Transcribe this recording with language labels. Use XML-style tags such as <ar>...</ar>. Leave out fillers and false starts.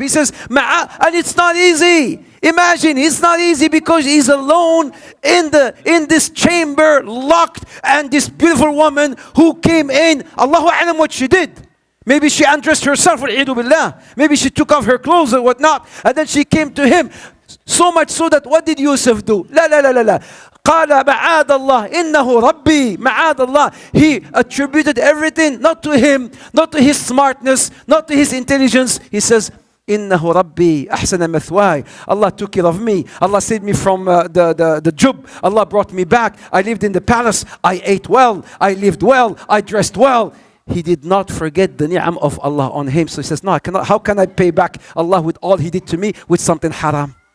<en>He says, and it's not easy. Imagine, it's not easy because he's alone in this chamber, locked, and this beautiful woman who came in, Allahu a'lam what she did. Maybe she undressed herself, maybe she took off her clothes or whatnot, and then she came to him. So much so that what did Yusuf do?</en> <ar>لا. قال معاذ الله إنه ربي معاذ الله.</ar> <en>He attributed everything not to him, not to his smartness, not to his intelligence. He says,</en> <ar>إنه ربي أحسن مثواي.</ar> <en>Allah took care of me. Allah saved me from the jub. Allah brought me back. I lived in the palace. I ate well. I lived well. I dressed well. He did not forget the ni'am of Allah on him. So he says, no, I cannot. How can I pay back Allah with all he did to me with something haram?</en>